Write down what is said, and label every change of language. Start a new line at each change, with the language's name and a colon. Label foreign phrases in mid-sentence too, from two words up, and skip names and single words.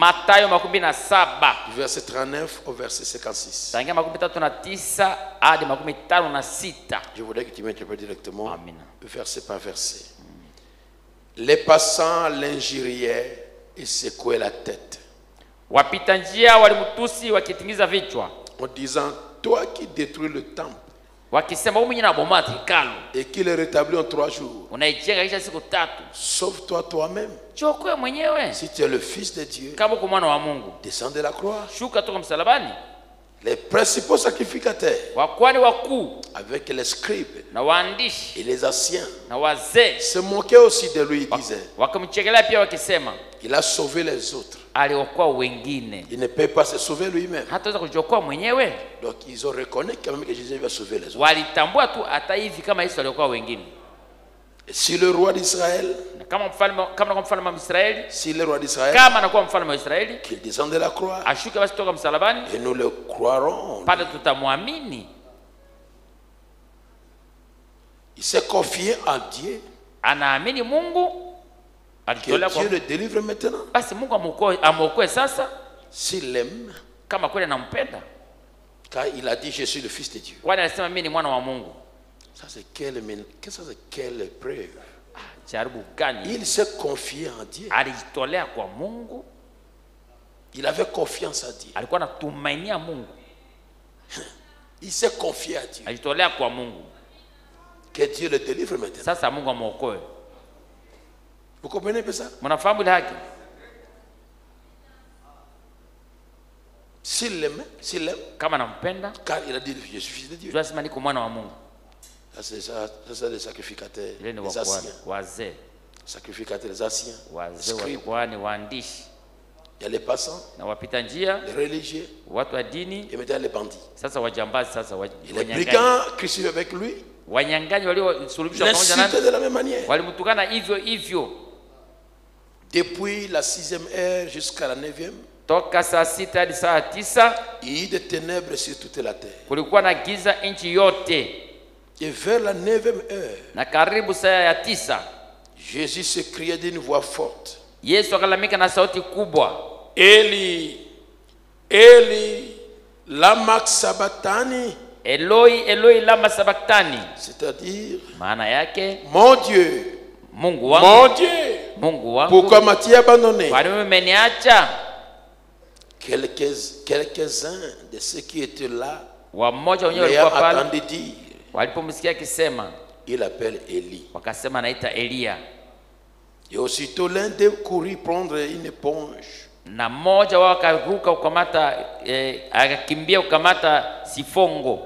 French: Du verset 39 au verset 56. Je voudrais que tu m'interprètes directement, verset par verset. Les passants l'injuriaient et secouaient la tête.
Swahili: Wapita njia walimtusi wakitingiza vichwa.
French: En disant, toi qui détruis le temple.
Swahili: Wakisema wewe mwenyewe unabomoa hekalu.
French: Et qui le rétablit en 3 jours.
Swahili: Unaijenga kisha siku 3.
French: Sauve-toi toi-même.
Swahili: Jiokoe mwenyewe.
French: Si tu es le fils de Dieu.
Swahili: Kama uko mwana wa Mungu.
French: Descends de la croix.
Swahili: Shuka toka msalabani.
French: Les principaux sacrificateurs.
Swahili: Wakwani wakuu.
French: Avec les scribes.
Swahili: Na waandishi.
French: Et les anciens.
Swahili: Na wazee.
French: Se moquaient aussi de lui, ils disaient.
Swahili: Wakamchekelea pia wakisema.
French: Il a sauvé les autres.
Swahili: Aliokoa wengine.
French: Il ne peut pas se sauver lui-même.
Swahili: Hataweza kujiokoa mwenyewe.
French: Donc ils ont reconnu quand même que Jésus va sauver les autres.
Swahili: Walitambua tu hata hivi kama Yesu aliokoa wengine.
French: Et si le roi d'Israël,
Swahili: kama mfalme wa Israeli,
French: si le roi d'Israël,
Swahili: kama anakuwa mfalme wa Israeli,
French: qu'il descende de la croix,
Swahili: ashuke basi toka msalabani,
French: et nous le croirons.
Swahili: Pale tutamwamini.
French: Il s'est confié en Dieu.
Swahili: Anaamini Mungu.
French: Que Dieu le délivre maintenant.
Swahili: Basi Mungu amuokoe sasa.
French: S'il l'aime,
Swahili: kama kweli anampenda.
French: Car il a dit je suis le fils de Dieu.
Swahili: Kwani alisema mimi ni mwana wa Mungu.
French: Ça c'est quelle preuve. Il s'est confié en Dieu.
Swahili: Alijitolea kwa Mungu.
French: Il avait confiance en Dieu.
Swahili: Alikuwa anatumainia Mungu.
French: Il s'est confié à Dieu.
Swahili: Alijitolea kwa Mungu.
French: Que Dieu le délivre maintenant.
Swahili: Sasa Mungu amuokoe.
French: Vous comprenez ça?
Swahili: Mnafahamu ile haki?
French: S'il l'aime,
Swahili: kama anampenda,
French: car il a dit je suis fils de Dieu.
Swahili: Tunasema niko mwana wa Mungu.
French: Ça c'est les sacrificateurs, les anciens.
Swahili: Wazee.
French: Sacrificateurs, les anciens.
Swahili: Wazee wakwani waandishi.
French: Il y a les passants,
Swahili: na wapita njia,
French: les religieux,
Swahili: watu wa dini,
French: et maintenant les bandits.
Swahili: Sasa wajambazi sasa
French: les brigands crucifiés avec lui.
Swahili: Wanyang'anyi waliosulubishwa pamoja
French: naye de la même manière.
Swahili: Walimtukana hivyo.
French: Depuis la 6e heure jusqu'à la 9e.
Swahili: Toka saa 6 hadi saa 9.
French: Il y a des ténèbres sur toute la terre.
Swahili: Kulikuwa na giza nchi yote.
French: Et vers la 9e heure.
Swahili: Na karibu saa ya 9.
French: Jésus se criait d'une voix forte.
Swahili: Yesu akalamika na sauti kubwa.
Aramaic: Eli, Eli, lama sabachthani. Eloi, Eloi, lama sabachthani.
French: C'est-à-dire,
Swahili: maana yake,
French: mon Dieu,
Swahili: Mungu wangu,
French: mon Dieu,
Swahili: Mungu wangu,
French: pourquoi m'as-tu abandonné?
Swahili: Kwa nini umeniacha?
French: Quelques-uns de ceux qui étaient là,
Swahili: wamoja wenyewe walikuwa pale,
French: entendu dire,
Swahili: walipomsikia akisema,
French: il appelle Eli.
Swahili: Wakasema anaita Elia.
French: Et aussitôt l'un d'eux courut prendre une éponge.
Swahili: Na mmoja wao akaruka ukamata akakimbia ukamata sifongo